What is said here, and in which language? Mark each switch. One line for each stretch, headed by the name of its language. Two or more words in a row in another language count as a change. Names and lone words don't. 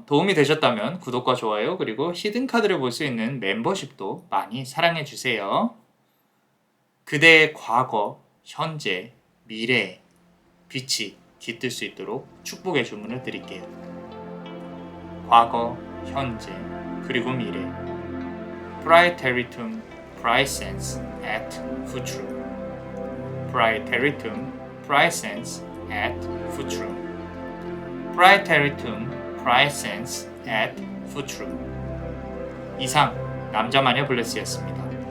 Korean: 도움이 되셨다면 구독과 좋아요 그리고 히든 카드를 볼 수 있는 멤버십도 많이 사랑해 주세요. 그대의 과거, 현재, 미래에 빛이 깃들 수 있도록 축복의 주문을 드릴게요. 과거, 현재, 그리고 미래.
Latin: Praeteritum praesens et futurum. Praeteritum praesens et futurum. Praeteritum praesens et futurum.
Korean: 이상 남자마녀 블레스였습니다.